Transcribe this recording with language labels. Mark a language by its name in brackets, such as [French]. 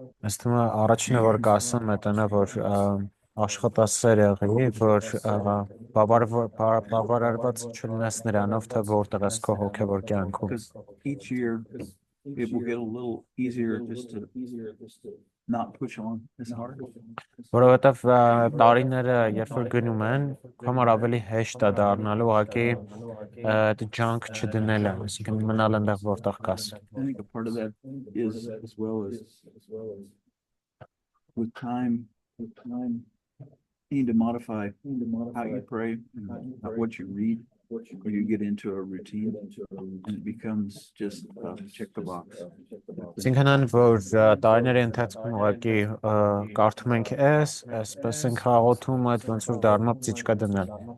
[Armenian] Ըստ իմը առաջինը որ կասեմ է դա որ աշխատասեր եղի որ բավարարված չլինես նրանով թե որտեղ ես քո հոգևոր կյանքում։ [English] Because each year it will get a little easier just to not push on as hard. [Armenian] Որովհետև տարիները երբ որ գնում են, համար ավելի հեշտ է դառնալու ուղղակի այդ ջանք չդնելը, այսինքն մնալ այնտեղ որտեղ կաս։ [English] I think a part of that is as well as with time you need to modify how you pray and what you read. Or you get into a routine and it becomes just check the box. [Armenian] Այսինքն որ տարիների ընթացքում ուղղակի կարդում ենք այսպես ենք հաղորդում այդ ոնց որ դառնա ծիճկա դնել։